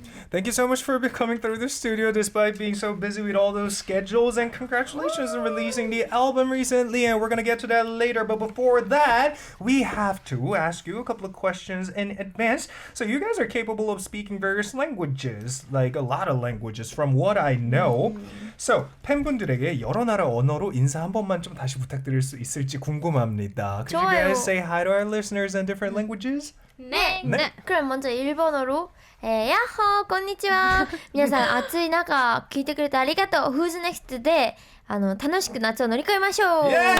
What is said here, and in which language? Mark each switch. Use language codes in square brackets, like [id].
[en] Thank you so much for coming through the studio despite being so busy with all those schedules, and congratulations on releasing the album recently, and we're going to get to that later. But before that, we have to ask you a couple of questions in advance. So you guys are capable of speaking various languages, like a lot of languages from what I know. [ko] So 팬분들에게 여러 나라 언어로 인사 한 번만 좀 다시 부탁드릴 수 있을지 궁금합니다. [en] Could you guys say hi to our listeners in different languages? [ko] 네. 그럼 먼저 일본어로 야호, [ja] konnichiwa. 皆さん暑い中聞いてくれてありがとう。 [en] Who's next? [ja] で楽しく夏を乗り越えましょう。